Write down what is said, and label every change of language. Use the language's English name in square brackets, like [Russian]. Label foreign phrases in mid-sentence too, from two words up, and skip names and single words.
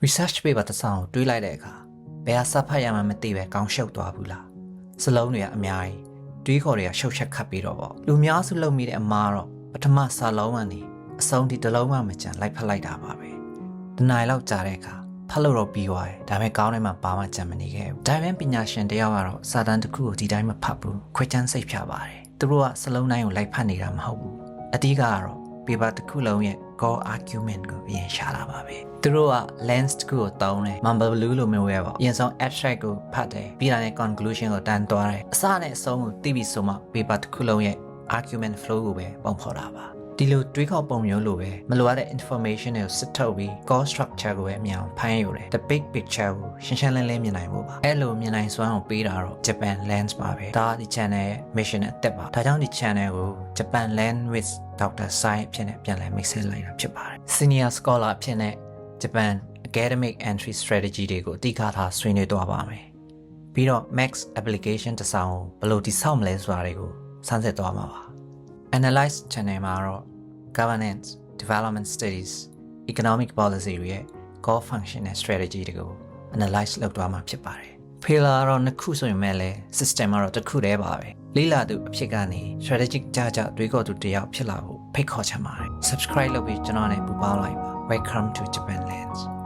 [Burmese] research paper တစ်စောင်တွေးလိုက်တဲ့အခါဘယ်ဟာစဖတ်ရမှမသိပဲကောင်းရှုပ်သွားဘူးလားစလုံးတွေကအများကြီးတွေးခေါ်တွေကရှုပ်ချက်ခတ်ပြီးတော့ပေါ့လူများစုလုပ်မိတဲ့အမှားတော့ပထမစာလုံးကနေအဆုံးထိတစ်လုံးမှမကြံလိုက်ဖက်လိုက်တာပါပဲတနိုင် လောက်ကြာတဲ့အခါဖတ်လို့တော့ပြီးသွားတယ်ဒါပေမဲ့ကောင်းထဲမှာဘာမှကြံမနေခဲ့ဘူးဒါပေမဲ့ပညာရှင်တယောက်ကတော့စာတမ်းတစ်ခုကိုဒီတိုင်းမဖတ်ဘူးခွဲခြမ်းစိတ်ဖြာပါတယ်သူတို့ကစလုံးတိုင်းကို လိုက်ဖတ်နေတာမဟုတ်ဘူးအတိကတော့ paper တစ်ခုလုံးရဲ့ [English] core argument [Burmese] ကိုပြင်ရှာတာပါပဲသူတို့က lens တစ်ခုကိုတောင်းတယ် [English] mumble blue [Burmese] လို မျိုးပဲပေါ့အရင်ဆုံး abstract ကိုဖတ်တယ်ပြီးတာနဲ့ conclusion ကိုတန်းသွားတယ်အစနဲ့အဆုံးကိုသိပြီဆိုမှ paper တစ်ခုလုံးရဲ့ [English] argument flow [Burmese] ကိုပဲပုံဖော်တာပါဒီလိုတွေးခေါ်ပုံမျိုးလိုပဲမလိုအပ်တဲ့ information တွေကိုစစ်ထုတ်ပြီး [English] core structure [Burmese] ကိုပဲအမြန်ဖမ်းယူတယ် [English] the big picture [Burmese] ကိုရှင်းရှင်းလင်းလင်းမြင်နိုင်ဖို့ပါအဲ့လိုမြင်နိုင်စွမ်းကိုပေးတာတော့ Japan Lens ပါပဲဒါဒီ channel ရဲ့ mission နဲ့အသက်ပါဒါကြောင့်ဒီ channel ကို Japan Lens with Dr. Sai အဖြစ်နဲ့ပြန်လည် mix လိုက်တာဖြစ်ပါတယ် [English] senior scholar [Burmese] အဖြစ်နဲ့ [English] Japan academic entry strategy [Burmese] တွေကိုအဓိကထားဆွေးနွေးသွားပါ မယ်ပြီးတော့ [English] max application [Burmese] တစ်စောင်ကိုဘယ်လိုတည်ဆောက်မလဲဆိုတာတွေကိုစမ်းစစ်သွားမှာပါ [English] Analyze channel [Burmese] မှာတော့ [English] governance, development studies, economic policy [Burmese] တွေရဲ့ [English] core function [Burmese] နဲ့ strategy တွေကို analyze လုပ်သွားမှာဖြစ်ပါတယ်။ Pillar တော့နှစ်ခုဆိုရင်မဲ့လဲ system ကတော့တစ်ခုတည်းပါပဲ။လေ့လာသူအဖြစ်ကနေ strategic ကြတွေးခေါ်သူတစ်ယောက်ဖြစ်လာဖို့ဖိတ်ခေါ်ချင်ပါတယ်။ Subscribe လုပ်ပြီးကျွန်တော်နဲ့ပူးပေါင်းလိုက်ပါ။ [English] Welcome to Japan Lens.